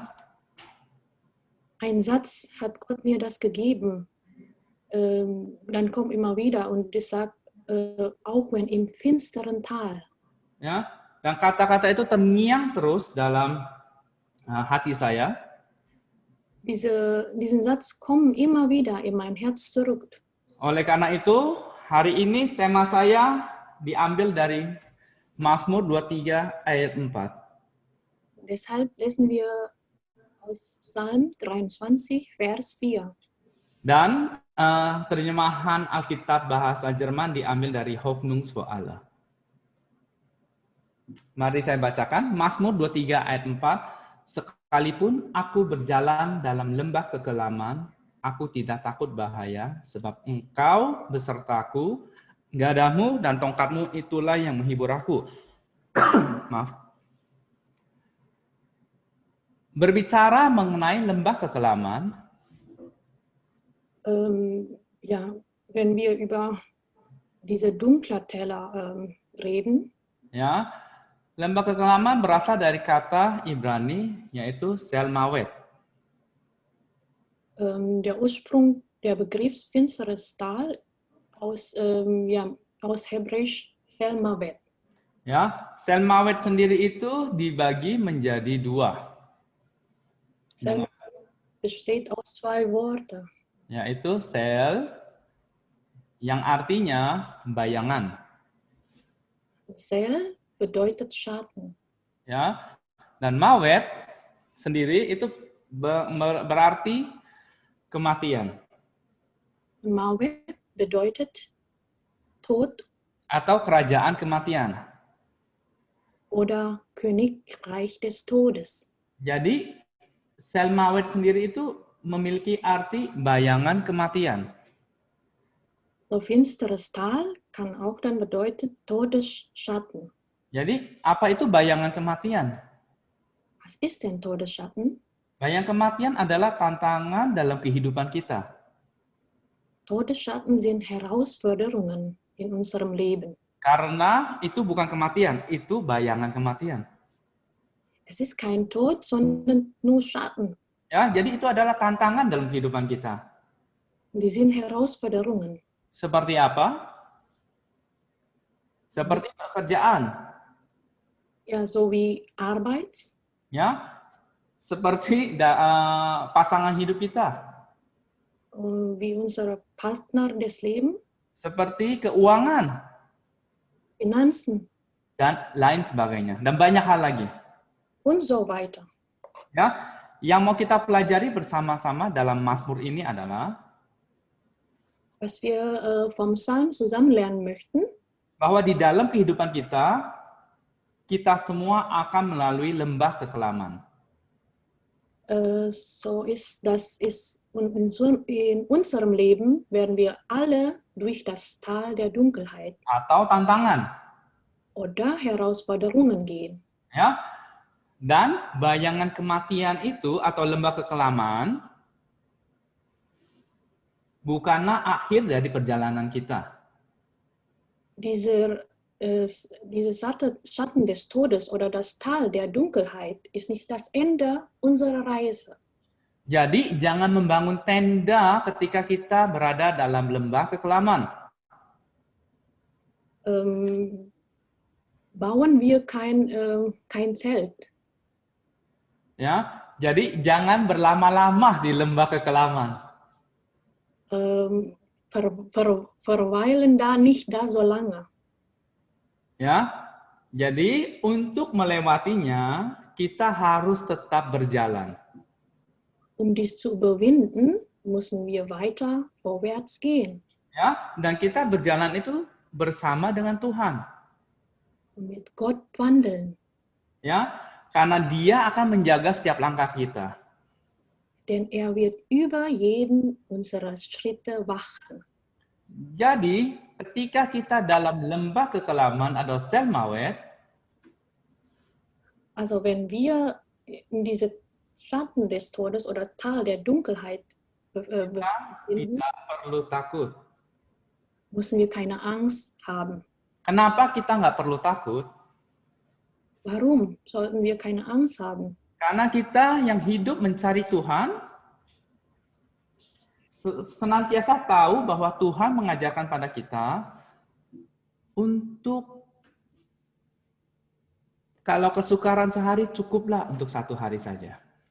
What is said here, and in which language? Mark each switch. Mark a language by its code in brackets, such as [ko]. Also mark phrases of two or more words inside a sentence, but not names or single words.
[de] Ein Satz hat Gott mir das gegeben. Dann kommt immer wieder und das sagt, auch wenn im finsteren Tal. [id] Ya, dan kata-kata itu terngiang terus dalam hati saya. [de] Diesen Satz kommen immer wieder in mein Herz zurück. [id] Oleh karena itu, hari ini tema saya diambil dari Mazmur 23 ayat 4. [de] Deshalb lesen wir aus Psalm 23, Vers 4. [id] Dan terjemahan Alkitab bahasa Jerman diambil dari Hoffnungs für alle. Mari saya bacakan, Mazmur 23 ayat 4. Sekalipun aku berjalan dalam lembah kekelaman, aku tidak takut bahaya, sebab Engkau besertaku, Gadahmu dan tongkatmu itulah yang menghibur aku. Maaf. Berbicara mengenai lembah kekelaman, [de] Ja, wenn wir über diese dunklen Täler reden, [id] ya, lembah kekelaman berasal dari kata Ibrani yaitu Selmawet. [de] der Ursprung der Begriffs finsteres Tal aus Hebräisch Selmavet. [id] Ya, Selmawet sendiri itu dibagi menjadi dua, [de] Selmavet besteht aus zwei Worten. [id] yaitu sel yang artinya bayangan, [de] Sel bedeutet Schatten. [id] ya, dan mawet sendiri itu berarti kematian [de] Mawet bedeutet Tod [id] atau kerajaan kematian. [de] oder Königreich des Todes. [id] Jadi [he] sel mawet [id] sendiri itu memiliki arti bayangan kematian. [de] So finsteres Tal kann auch dann bedeuten Todesschatten. [id] Jadi apa itu bayangan kematian? [de] Was ist denn Todesschatten? [id] Bayangan kematian adalah tantangan dalam kehidupan kita. [de] Todesschatten sind Herausforderungen in unserem Leben. [id] Karena itu bukan kematian, itu bayangan kematian. [de] Es ist kein Tod, sondern nur Schatten. [id] Ya, jadi itu adalah tantangan dalam kehidupan kita. [de] Und die sind Herausforderungen. [id] Seperti apa? Seperti pekerjaan. [de] Ja, so wie Arbeit, [id] Ya, seperti pasangan hidup kita. [de] wie unser Partner des Lebens, [id] Seperti keuangan. [de] Finanzen [id] Dan lain sebagainya. Dan banyak hal lagi. [de] und so weiter. [id] Ya, yang mau kita pelajari bersama-sama dalam Mazmur ini adalah [de] Was wir vom Psalm zusammen lernen möchten, [id] bahwa di dalam kehidupan kita, kita semua akan melalui lembah kekelaman. [de] so ist das ist in unserem Leben werden wir alle durch das Tal der Dunkelheit [id] Atau tantangan. [de] oder Herausforderungen gehen. [id] Ya. Dan bayangan kematian itu atau lembah kekelaman bukanlah akhir dari perjalanan kita. [de] Diese Schatten des Todes oder das Tal der Dunkelheit ist nicht das Ende unserer Reise. [id] Jadi jangan membangun tenda ketika kita berada dalam lembah kekelaman. [de] Bauen wir kein Zelt. [id] Ya, jadi jangan berlama-lama di lembah kekelaman. [de] Verweilen da nicht da so lange. [id] Ya, jadi untuk melewatinya kita harus tetap berjalan. [de] Dies zu überwinden, müssen wir weiter vorwärts gehen. [id] Ya, dan kita berjalan itu bersama dengan Tuhan. [de] Mit Gott wandeln. [id] Ya, karena Dia akan menjaga setiap langkah kita. [de] Denn er wird über jeden unserer Schritte wachen. [id] Jadi, ketika kita dalam lembah kekelaman atau Selmawet, [de] also wenn wir in diese Schatten des Todes oder Tal der Dunkelheit befinden, [id] tidak perlu takut. [de] müssen wir keine Angst haben. [id] Kenapa kita nggak perlu takut? [de] Warum sollten wir keine Angst haben? [id] Karena kita yang hidup mencari Tuhan, senantiasa tahu bahwa Tuhan mengajarkan pada kita untuk kalau kesukaran sehari cukuplah untuk 1 hari saja.